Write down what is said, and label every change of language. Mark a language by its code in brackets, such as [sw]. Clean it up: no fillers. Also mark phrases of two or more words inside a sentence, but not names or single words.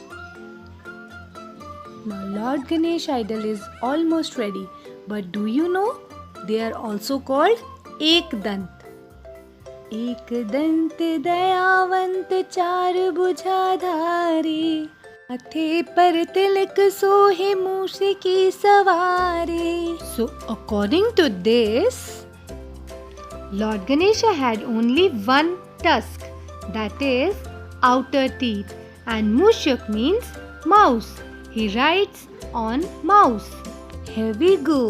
[en] Now Lord Ganesh idol is almost ready, but do you know they are also called Ekdant. [hi] एकदंत दयावंत चार भुजाधारी माथे पर तिलक सोहे मूस की सवारी. [en] So according to this, Lord Ganesha had only one tusk, that is outer teeth, and Mushuk means mouse. He rides on mouse. Here we go.